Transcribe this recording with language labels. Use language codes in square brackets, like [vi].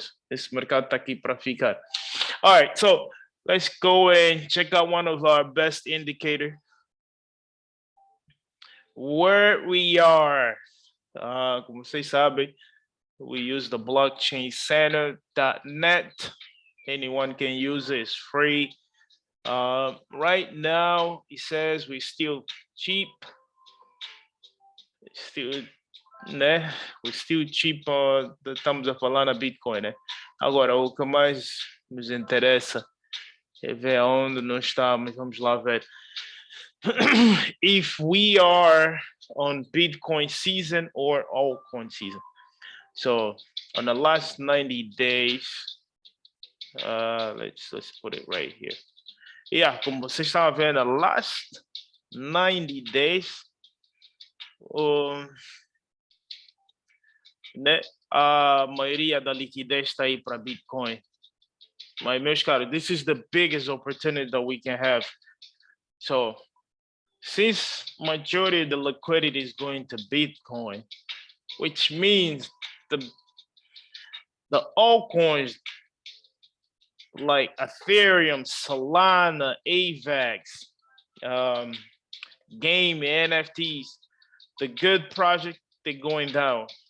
[pt] Esse mercado está aqui para ficar. [en] All right, so let's go and check out one of our best indicator. Where we are, [pt] como vocês sabem, [en] we use the blockchaincenter.net. Anyone can use it, it's free. Right now, it says we're still cheap. We're still cheap, [pt] estamos a falar na Bitcoin, né? Agora, o que mais nos interessa é ver aonde nós estamos, vamos lá ver. [en] If we are on Bitcoin season or altcoin season. So, on the last 90 days, let's put it right here. [pt] Yeah, como vocês estão vendo, [en] the last 90 days, [pt] né, a maioria da liquidez está aí para Bitcoin. Mas, meus caros, [en] this is the biggest opportunity that we can have. So, since majority of the liquidity is going to Bitcoin, which means the altcoins like Ethereum, Solana, AVAX, Game, NFTs, the good project, they're going down.